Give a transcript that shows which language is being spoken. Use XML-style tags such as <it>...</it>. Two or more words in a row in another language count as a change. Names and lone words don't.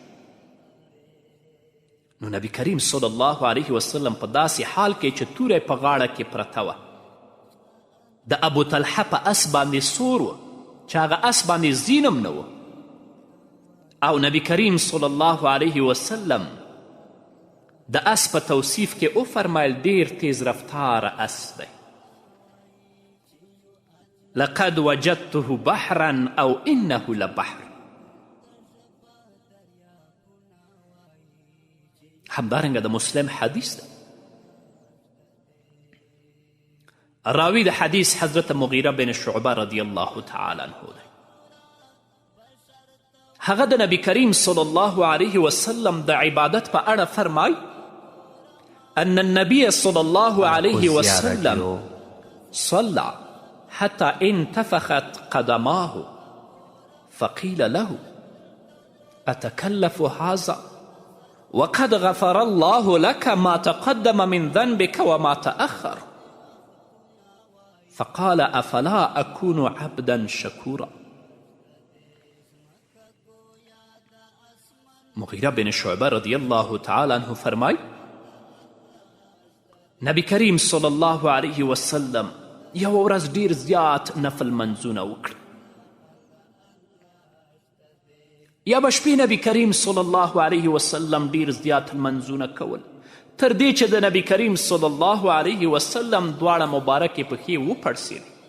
<ps>نو نبی کریم صلی الله علیه وسلم په داسې حال کې چې توره په غاړه کې پرته وه، د ابو طلحه په اس باندې سور و چې هغه اس باندې زینم نه و، او نبی کریم صلی الله علیه وسلم د اس په توصیف کې وفرمیل ډیر تیز رفتار اس دی.</ps> <ar>لقد وجدته بحرا او انه لبحر.</ar> <ps>همدارنګه د مسلم حدیث ده. راوی د حدیث حضرت مغیره بن شعبه رضی الله تعالی عنه دی. هغه د نبی کریم صلی الله علیه وسلم د عبادت په اړه فرمای</ps> <ar>ان النبي صلی الله علیه وسلم صلى حتى انتفخت قدماه فقيل له أتكلف هذا وقد غفر الله لك ما تقدم من ذنبك وما تأخر فقال أفلا أكون عبدا شكورا.</ar> <ps>مغیره بن شعبه رضی الله تعالی عنه فرمای نبی کریم صلی الله علیه وسلم یو ورځ ډیر زیات نفل منځونه وکړه. یا به شپې نبی کریم صلی الله علیه وسلم ډیر زیات منځونه کول تر دې چې د نبی کریم صلی الله علیه وسلم دواړه مبارکې پښې وپړسېدې.</ps>